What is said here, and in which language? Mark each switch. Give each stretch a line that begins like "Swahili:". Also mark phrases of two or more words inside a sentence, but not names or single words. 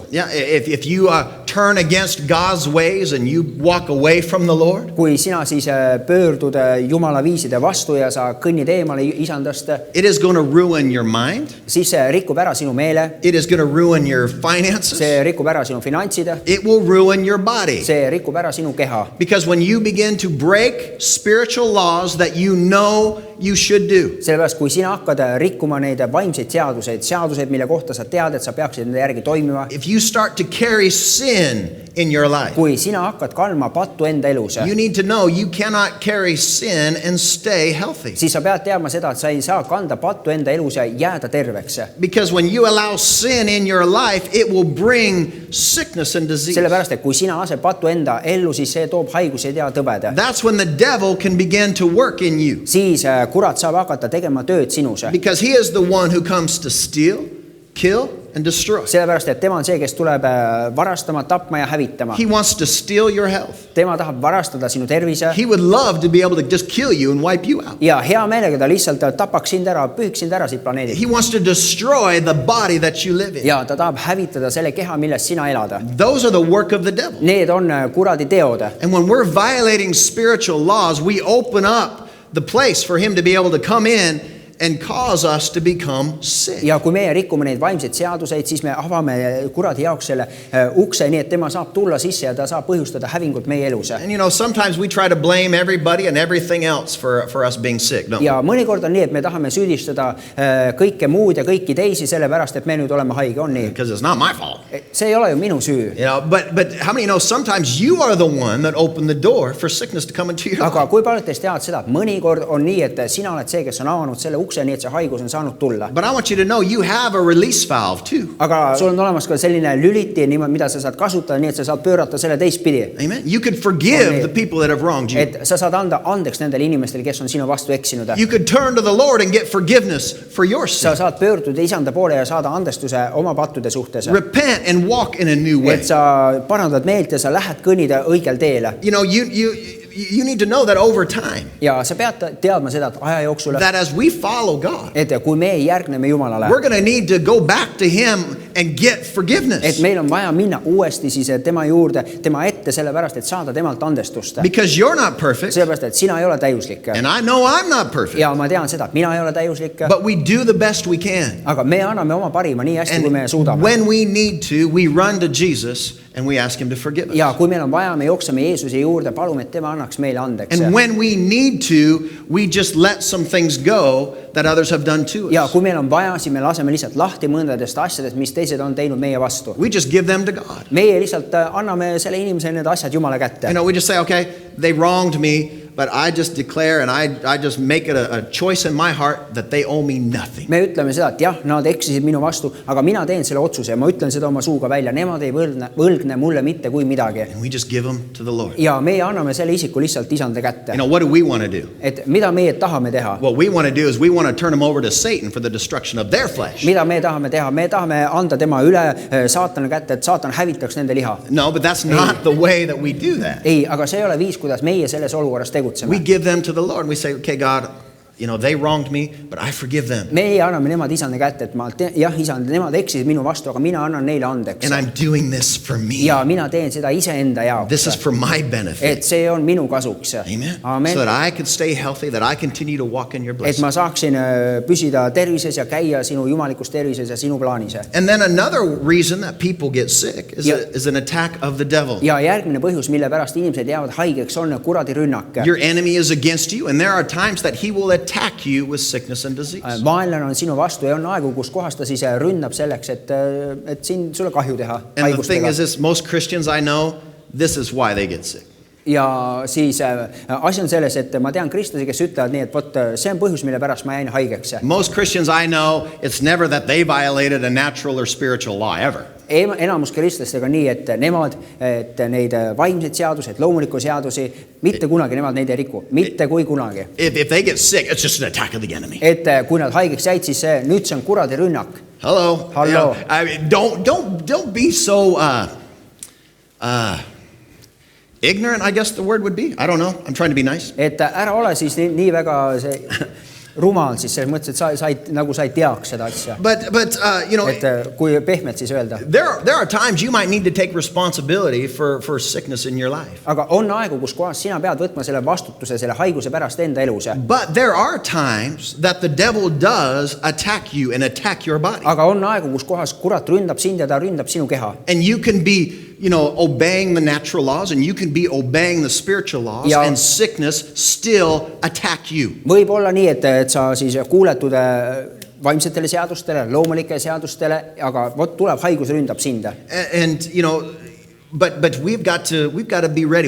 English: Yeah, if you turn against God's ways and you walk away from the Lord,
Estonian: Kui sina siis pöördud Jumala viiside vastu ja sa kõnnid eemale isandast,
English: it is going to ruin your mind.
Estonian: siis see rikub ära sinu meele,
English: It is going to ruin your finances.
Estonian: see rikub ära sinu finantsid,
English: It will ruin your body.
Estonian: see rikub ära sinu keha.
English: Because when you begin to break spiritual laws that you know you should do,
Estonian: Sellepärast, kui sina hakkad rikkuma neid vaimseid seaduseid, mille kohta sa tead, et sa peaksid nende järgi toimima,
English: if you start to carry sin in your life,
Estonian: kui sina hakkad kandma pattu enda elus,
English: you need to know you cannot carry sin and stay healthy.
Estonian: siis sa pead teadma seda, et sa ei saa kanda pattu enda elus ja jääda terveks.
English: Because when you allow sin in your life, it will bring sickness and disease.
Estonian: Sellepärast, et kui sina lased pattu enda ellu, siis see toob haigused ja tõbed.
English: That's when the devil can begin to work in you.
Estonian: Siis kurat saab hakata tegema tööd sinus.
English: Because he is the one who comes to steal, kill, and destroy.
Estonian: Sellepärast, et tema on see, kes tuleb varastama, tapma ja hävitama.
English: He wants to steal your health.
Estonian: Tema tahab varastada sinu tervise
English: He would love to be able to just kill you and wipe you out.
Estonian: ja hea meelega ta lihtsalt tapaks sind ära, pühiks sind ära siit planeedilt.
English: He wants to destroy the body that you live in.
Estonian: Ja ta tahab hävitada selle keha, milles sina elad.
English: Those are the work of the devil.
Estonian: Need on kuradi teod.
English: And when we're violating spiritual laws, we open up the place for him to be able to come in and cause us to become sick.
Estonian: Ja kui meie rikume neid vaimseid seaduseid, siis me avame kuradi jaoks selle ukse, nii et tema saab tulla sisse ja ta saab põhjustada hävingut meie elus.
English: And you know, sometimes we try to blame everybody and everything else for us being sick, don't we?
Estonian: Ja mõnikord on nii, et me tahame süüdistada kõike muud ja kõiki teisi sellepärast, et me nüüd oleme haige, on nii.
English: Because it's not my fault.
Estonian: See ei ole ju minu süü.
English: You know, but how many know sometimes you are the one that opened the door for sickness to come into your life?
Estonian: Aga kui paljud teist teavad seda, et mõnikord on nii, et sina oled see, kes on avanud selle ukse, nii et see haigus on saanud tulla.
English: But I want you to know you have a release valve too.
Estonian: Aga sul on olemas ka selline lüliti, mida sa saad kasutada, nii et sa saad pöörata selle teistpidi.
English: Amen. You could forgive the people that have wronged you.
Estonian: Et sa saad anda andeks nendele inimestele, kes on sinu vastu eksinud.
English: You could turn to the Lord and get forgiveness for your
Estonian: Sa
English: sin.
Estonian: saad pöörduda isanda poole ja saada andestuse oma pattude suhtes.
English: Repent and walk in a new way.
Estonian: Et sa parandad meelt ja sa lähed kõnnida õigel teele.
English: You know, you need to know that over time,
Estonian: Ja sa pead teadma seda, et aja jooksul,
English: that as we follow God,
Estonian: et kui me järgneme Jumalale,
English: we're going to need to go back to him and get
Estonian: et
English: forgiveness.
Estonian: meil on vaja minna uuesti siis tema juurde, tema ette, sellepärast, et saada temalt andestust.
English: Because you're not perfect,
Estonian: Sellepärast, et sina ei ole täiuslik.
English: and I know I'm not perfect,
Estonian: Ja ma tean seda, et mina ei ole täiuslik,
English: but we do the best we can.
Estonian: aga me anname oma parima nii hästi, kui me
English: And
Estonian: suudame.
English: when we need to, we run to Jesus and we ask him to forgive us.
Estonian: Ja kui meil on vaja, me jookseme Jeesuse juurde, palume, et tema annaks meile andeks.
English: And when we need to, we just let some things go that others have done to
Estonian: Ja
English: us.
Estonian: kui meil on vaja, siis me laseme lihtsalt lahti mõndadest asjadest, mis teised on teinud meie vastu.
English: We just give them to God.
Estonian: Meie lihtsalt anname selle inimese need asjad Jumala kätte.
English: You know, we just say, okay, they wronged me, but I just declare and I just make it a choice in my heart that they owe me nothing.
Estonian: Me ütleme seda, et jah, nad eksisid minu vastu, aga mina teen selle otsuse ja ma ütlen seda oma suuga välja. Nemad ei võlgne mulle mitte kui midagi.
English: And we just give them to the Lord.
Estonian: Ja meie anname selle isiku lihtsalt isanda kätte.
English: You know, what do we want to do?
Estonian: Et mida meie tahame teha?
English: What we want to do is we want to turn them over to Satan for the destruction of their flesh.
Estonian: Mida me tahame teha? Me tahame anda tema üle saatana kätte, et saatan hävitaks nende liha.
English: No, but that's not the way that we do that.
Estonian: Ei, aga see ei ole viis, kuidas meie selles olukorras tegutseme.
English: We give them to the Lord and we say, okay, God, you know, they wronged me, but I forgive them.
Estonian: Meie anname nemad isanda kätte, et jah, isand, nemad eksisid minu vastu, aga mina annan neile andeks.
English: And I'm doing this for me.
Estonian: Ja mina teen seda iseenda jaoks.
English: This is for my benefit.
Estonian: Et see on minu kasuks.
English: Amen. Amen. So that I can stay healthy, that I continue to walk in your
Estonian: Et
English: blessing.
Estonian: ma saaksin püsida tervises ja käia sinu jumalikus tervises ja sinu plaanis.
English: And then another reason that people get sick is,
Estonian: Ja-
English: is an attack of the devil.
Estonian: Ja järgmine põhjus, mille pärast inimesed jäävad haigeks, on kuradi rünnak.
English: Your enemy is against you, and there are times that he will attack you with sickness and disease.
Estonian: Vaenlane on sinu vastu ja on aegu, kus kohas ta siis ründab selleks, et sulle kahju teha
English: And the thing
Estonian: haigustega.
English: is this, most Christians I know, this is why they get sick.
Estonian: Ja siis asi on selles, et ma tean kristlasi, kes ütlevad nii, et vot see on põhjus, mille pärast ma jäin haigeks.
English: Most Christians I know, it's never that they violated a natural or spiritual law, ever.
Estonian: Enamus kristlastega nii, et nemad, et neid vaimseid seadusi, et loomulikku seadusi, mitte kunagi nemad neid ei riku. Mitte kui kunagi.
English: If they get sick, it's just an attack of the enemy.
Estonian: Et kui nad haigeks jäid, siis nüüd see on kuradi rünnak.
English: Hello. Hello. You know, I mean, don't be so ignorant, I guess the word would be. I don't know. I'm trying to be nice.
Estonian: Et ära ole siis nii väga see rumal siis selles mõttes, et sa ei teaks seda asja.
English: But you know,
Estonian: Et kui pehmet siis öelda.
English: there are times you might need to take responsibility for sickness in your life.
Estonian: Aga on aegu, kus kohas sina pead võtma selle vastutuse selle haiguse pärast enda elus.
English: But there are times that the devil does attack you and attack your body.
Estonian: Aga on aegu, kus kohas kurat ründab sind ja ta ründab sinu keha.
English: And you can be, you know, obeying the natural laws and you can be obeying the spiritual laws
Estonian: Ja-
English: and sickness still attack you.
Estonian: Võib olla nii, et sa siis kuuletud vaimsetele seadustele, loomulikele seadustele, aga vot tuleb haigus ründab sind.
English: And you know, but we've got to be ready.